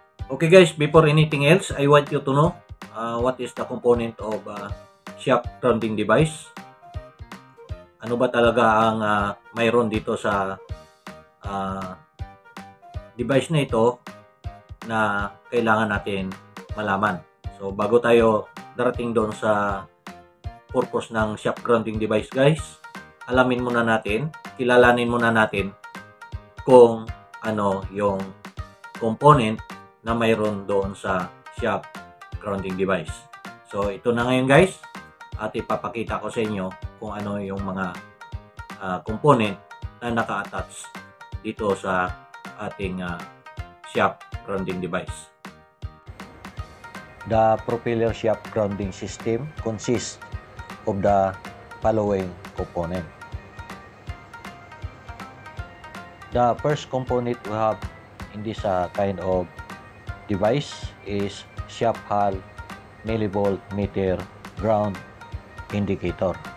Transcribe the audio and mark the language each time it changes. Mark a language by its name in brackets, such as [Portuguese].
[English] Okay guys, before anything else, I want you to know what is the component of Sharp grounding device. [Filipino] Ano ba talaga ang mayroon dito sa device na ito na kailangan natin malaman. So bago tayo darating doon sa purpose ng Sharp grounding device guys, alamin muna natin, kilalanin muna natin kung ano yung component na mayroon doon sa Sharp grounding device. So ito na ngayon guys, at ipapakita ko sa inyo kung ano yung mga component na naka-attach dito sa ating Sharp grounding device. [English] The propeller shaft grounding system consists of the following component. The first component we have in this kind of device is shaft hull millivolt meter ground indicator.